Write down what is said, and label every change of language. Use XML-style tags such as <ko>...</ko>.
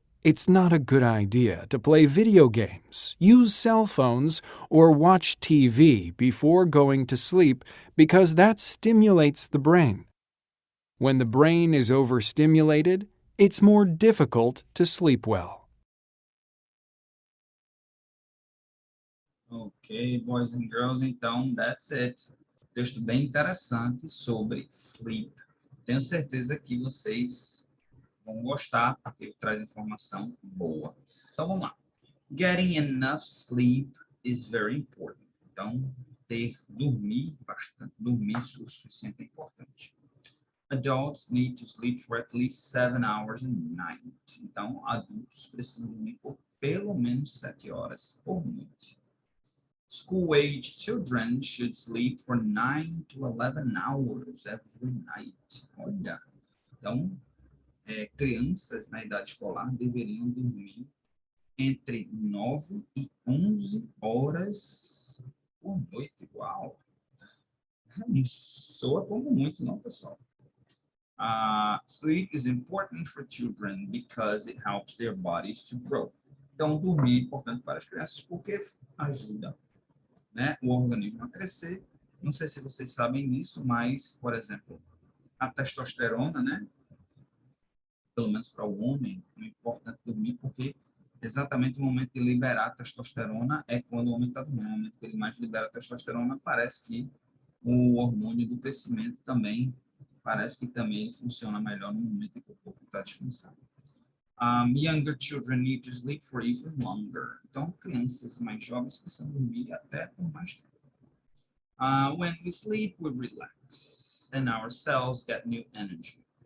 <en>It's not a good idea to play video games, use cell phones, or watch TV before going to sleep because that stimulates the brain. When the brain is overstimulated, it's more difficult to sleep well. Ok, boys and girls, então, that's it.</en> <pt>Texto bem interessante sobre sleep. Tenho certeza que vocês vão gostar, porque traz informação boa. Então, vamos lá.</pt> <en>Getting enough sleep is very important.</en> <pt>Então, dormir bastante, dormir o suficiente é importante.</pt> <en>Adults need to sleep for at least 7 hours a night.</en> <pt>Então, adultos precisam dormir por pelo menos 7 horas por noite.</pt> <en>School-age children should sleep for 9 to 11 hours every night.</en> <pt>Olha, então, crianças na idade escolar deveriam dormir entre 9 e 11 horas por noite. Uau! Não soa como muito, não, pessoal?</pt> <en>Sleep is important for children because it helps their bodies to grow.</en> <pt>Então, dormir é importante para as crianças porque ajuda, né, o organismo a crescer. Não sei se vocês sabem disso, mas, por exemplo, a testosterona, né, pelo menos para o homem, é importante dormir porque exatamente o momento de liberar a testosterona é quando o homem está dormindo. No momento que ele mais libera a testosterona, parece que o hormônio do crescimento também, parece que também ele funciona melhor no momento em que o corpo está descansando.</pt> <en>Younger children need to sleep for even longer.</en> <pt>Então, crianças mais jovens precisam dormir até por mais tempo.</pt> <en>When we sleep, we relax, and our cells get new energy.</en>